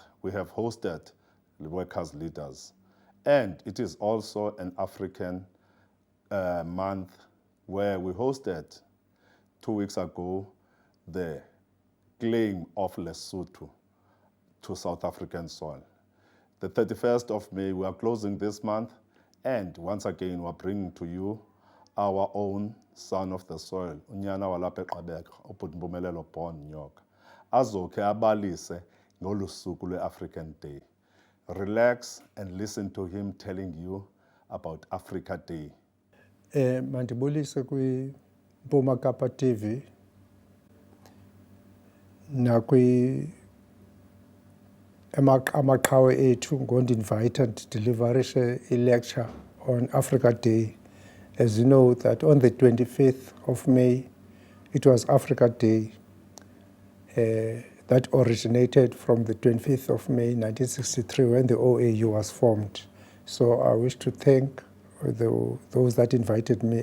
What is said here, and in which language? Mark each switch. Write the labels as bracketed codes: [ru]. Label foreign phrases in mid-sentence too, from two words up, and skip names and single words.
[en] We have hosted the workers' leaders. And it is also an African month where we hosted 2 weeks ago the claim of Lesotho to South African soil. The 31st of May, we are closing this month, and once again, we're bringing to you our own son of the soil, [xh] unyana walapha eQabeka, ubhuti Mpumelelo Born Nyoka, azokhe abalise ngolu suku lwe-African Day. [en] Relax and listen to him telling you about Africa Day. [xh] Mandibulise kwi Mpuma Kapa TV nakwi Amaqhawe Ethu ngondiinvite ndideliverishe a-lecture on Africa Day. [en] As you know that on the 25th of May, it was Africa Day that originated from the 25th of May 1963 when the OAU was formed. So I wish to thank those that invited me.